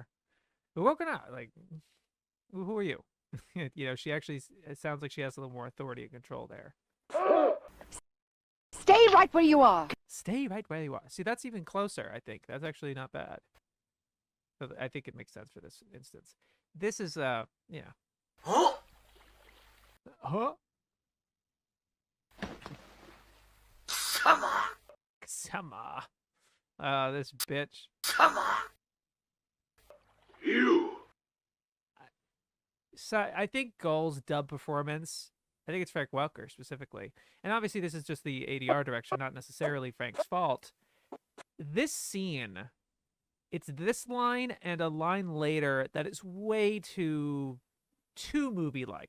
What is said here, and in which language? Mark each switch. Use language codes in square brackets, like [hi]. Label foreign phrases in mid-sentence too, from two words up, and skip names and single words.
[en] But woken up, like, who are you? You know, she actually, it sounds like she has a little more authority and control there. Stay right where you are. Stay right where you are. See, that's even closer, I think. That's actually not bad. So I think it makes sense for this instance. This is, yeah. Huh? Huh? Sama. Sama. This bitch. Sama. You. So I think Gull's dub performance, I think it's Frank Welker specifically. And obviously this is just the ADR direction, not necessarily Frank's fault. This scene, it's this line and a line later that is way too movie-like.